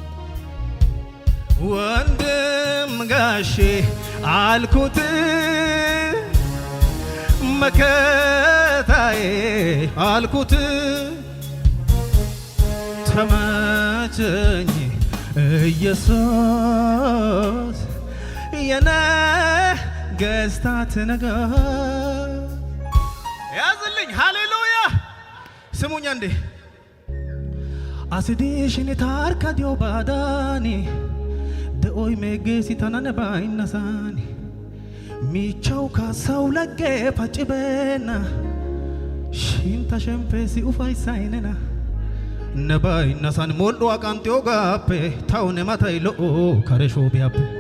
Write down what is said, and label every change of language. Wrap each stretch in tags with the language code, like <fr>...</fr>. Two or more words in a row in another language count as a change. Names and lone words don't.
<am>ወንድም ጋሼ አልኩት መከታዬ አልኩት ተመቸኝ ኢየሱስ የነገሥታት ንጉሥ ያዝልኝ ሃሌሉያ ስሙኛ እንዴ</am> <wal>አስዲሽን ታርካዲዮ ባዳኒ ደኦይ ሜጌሲ ተናነባይነሳኒ ሚቻው ካሳው ለጌ ፋጭበና ሽንታ ሸምፔሲ ኡፋይሳይነና ነባይነሳን ሞሎ አቃንቴዮ ጋፔ ታውነ ማታይ ሎኦ ከረሾ ቢያፔ</wal>